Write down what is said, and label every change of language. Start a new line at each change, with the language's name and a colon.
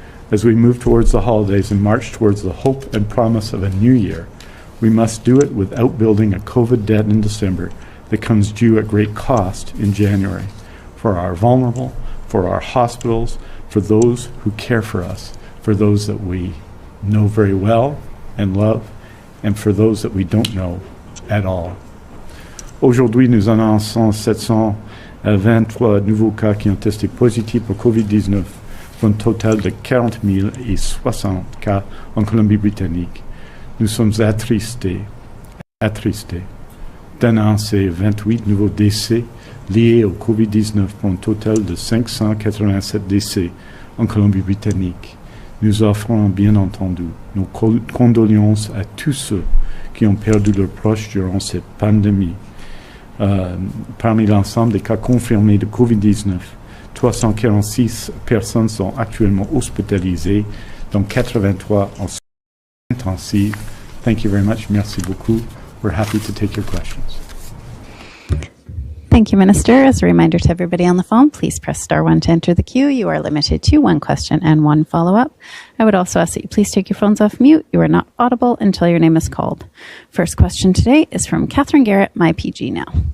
English: As we move towards the holidays and march towards the hope and promise of a new year, we must do it without building a COVID debt in December that comes due at great cost in January, for our vulnerable, for our hospitals, for those who care for us, for those that we know very well and love, and for those that we don't know at all.
French: Aujourd'hui, nous annonçons 723 nouveaux cas qui ont testé positifs pour COVID-19, pour un total de 40 060 cas en Colombie-Britannique. Nous sommes attristés d'annoncer 28 nouveaux décès liés au COVID-19 pour un total de 587 décès en Colombie-Britannique. Nous offrons bien entendu nos condoléances à tous ceux qui ont perdu leurs proches durant cette pandémie. Parmi l'ensemble des cas confirmés de COVID-19, 346 personnes sont actuellement hospitalisées, dont 83 en soins intensifs.
English: Thank you very much.
French: Merci beaucoup.
English: We're happy to take your questions. Thank you, Minister. As a reminder to everybody on the phone, please press *1 to enter the queue. You are limited to one question and one follow-up. I would also ask that you please take your phones off mute. You are not audible until your name is called. First question today is from Catherine Garrett, MyPG Now.